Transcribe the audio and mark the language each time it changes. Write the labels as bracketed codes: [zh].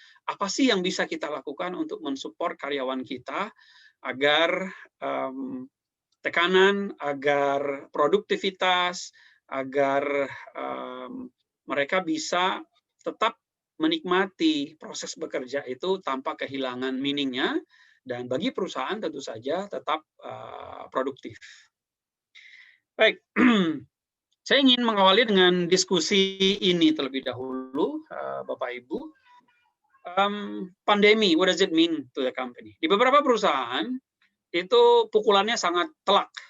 [id] Apa sih yang bisa kita lakukan untuk mensupport karyawan kita agar tekanan, agar produktivitas, agar mereka bisa tetap menikmati proses bekerja itu tanpa kehilangan meaning-nya, dan bagi perusahaan tentu saja tetap produktif. Baik, saya ingin mengawali dengan diskusi ini terlebih dahulu, Bapak Ibu. [en] Pandemi, what does it mean to the company? [id] Di beberapa perusahaan itu pukulannya sangat telak.